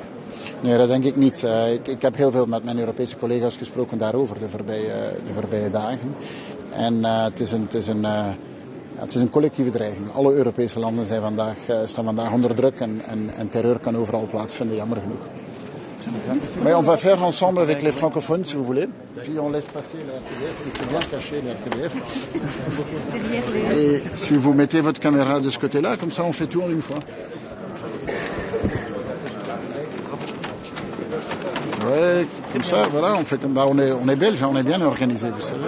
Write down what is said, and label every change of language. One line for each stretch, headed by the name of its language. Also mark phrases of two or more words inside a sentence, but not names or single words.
Dutch: Nee, dat denk ik niet. Ik heb heel veel met mijn Europese collega's gesproken daarover de voorbije dagen. En het is een collectieve dreiging. Alle Europese landen staan vandaag onder druk en terreur kan overal plaatsvinden, jammer genoeg.
French: Mais on va faire ensemble avec les francophones, si vous voulez. Puis on laisse passer la RTBF, qui s'est bien caché la RTBF. Et si vous mettez votre caméra de ce côté-là, comme ça on fait tout en une fois. Ouais, comme ça, voilà, on fait comme on est belge, on est bien organisé, vous savez.